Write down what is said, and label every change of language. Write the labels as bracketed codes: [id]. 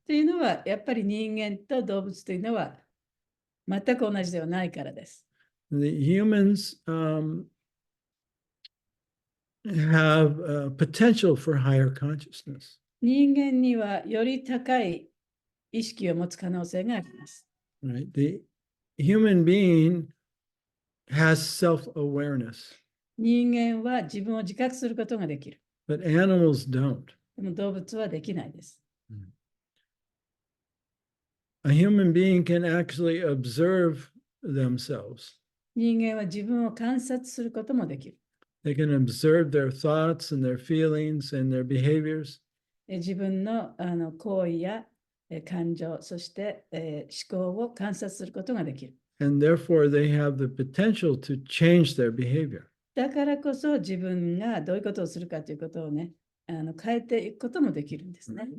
[ja] というのは、やっぱり人間と動物というのは全く同じではないからです。 [en] The humans have potential for higher consciousness. [ja] 人間にはより高い意識を持つ可能性があります。 [en] Right? The human being has self-awareness, [ja] 人間は自分を自覚することができる。 [en] but animals don't. [ja] でも動物はできないです。 [en] A human being can actually observe themselves. [ja] 人間は自分を観察することもできる。 [en] They can observe their thoughts and their feelings and their behaviors. [ja] 自分の行為や感情、そして思考を観察することができる。 [en] And therefore, they have the potential to change their behavior. [ja] だからこそ自分がどういうことをするかということをね、変えていくこともできるんですね。